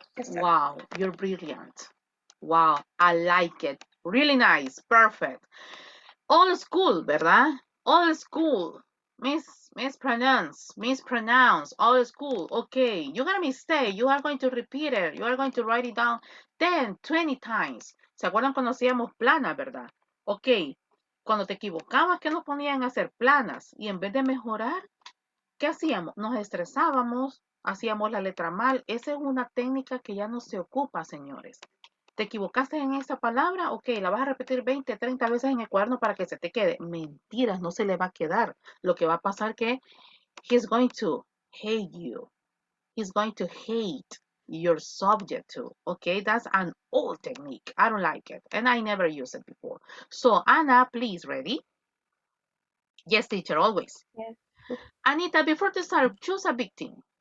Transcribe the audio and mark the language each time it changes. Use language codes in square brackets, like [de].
[en] Wow, you're brilliant. Wow, I like it. Really nice, perfect. Old school, ¿verdad? Old school. Mispronounce, old school. Okay, you got a mistake. You are going to repeat it. You are going to write it down 10, 20 times. [es] ¿Se acuerdan cuando hacíamos planas, verdad? Ok, cuando te equivocabas, ¿qué nos ponían a hacer planas? Y en vez de mejorar, ¿qué hacíamos? Nos estresábamos, hacíamos la letra mal. Esa es una técnica que ya no se ocupa, señores. ¿Te equivocaste en esa palabra? Ok, la vas a repetir 20, 30 veces en el cuaderno para que se te quede. Mentiras, no se le va a quedar. Lo que va a pasar es que [en] he's going to hate you. He's going to hate your subject too. Okay, that's an old technique. I don't like it, and I never used it before. So Anna, please, ready? Yes, teacher, always. Yes. Anita, before to start, choose a victim.